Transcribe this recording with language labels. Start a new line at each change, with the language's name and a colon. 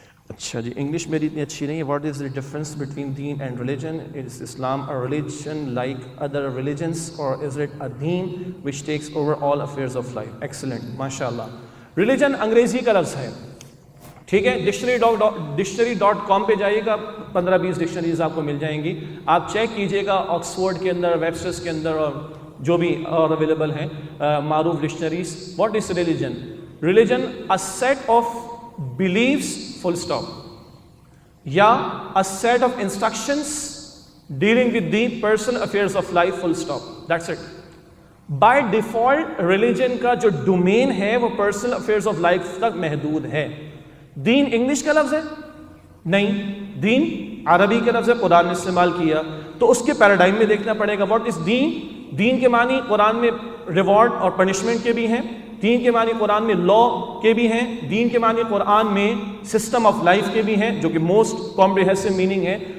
Urdu: اچھا جی، انگلش میری اتنی اچھی نہیں ہے.
English: What is the difference between دین and religion? Is Islam a religion like other religions or is it a دین which takes over all affairs of life? Excellent, ماشاء اللہ.
Urdu: Religion انگریزی کا لفظ ہے، ٹھیک ہے. dictionary.com پہ جائیے گا، 15-20 ڈکشنریز آپ کو مل جائیں گی. آپ چیک کیجئے گا آکسفورڈ کے اندر، ویبسٹرز کے اندر، اور جو بھی اور اویلیبل ہیں معروف dictionaries.
English: What is religion? Religion a set of beliefs full stop, یا a set of instructions dealing with the personal affairs of life full stop. That's it. By default
Urdu: religion کا جو ڈومین ہے وہ
English: personal affairs of life
Urdu: تک محدود ہے. دین English کا لفظ ہے؟ نہیں، دین عربی کا لفظ ہے، قرآن نے استعمال کیا، تو اس کے پیراڈائم میں دیکھنا پڑے گا. واٹ از دین؟ دین کے معنی قرآن میں ریوارڈ اور پنشمنٹ کے بھی ہیں، دین کے معنی قرآن میں لا کے بھی ہیں، دین کے معنی قرآن میں سسٹم آف لائف کے بھی ہیں، جو کہ
English: most comprehensive meaning
Urdu: ہے.